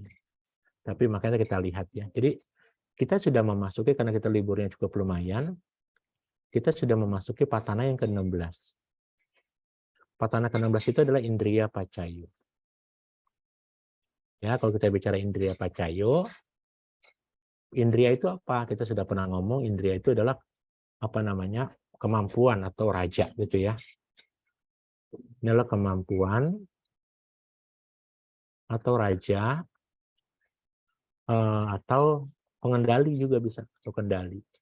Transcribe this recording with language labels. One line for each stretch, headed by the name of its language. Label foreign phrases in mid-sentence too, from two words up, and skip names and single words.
Indonesian: Tapi makanya kita lihat ya. Jadi kita sudah memasuki, karena kita liburnya cukup lumayan, kita sudah memasuki patana yang ke-16. Patana ke-16 itu adalah
Pali: indriya pacayo.
Indonesian: Ya, kalau kita bicara
Pali: indriya pacayo,
Indonesian: indriya itu apa? Kita sudah pernah ngomong, indriya itu adalah kemampuan atau raja gitu ya. Ini adalah kemampuan atau raja atau pengendali juga bisa, atau kendali.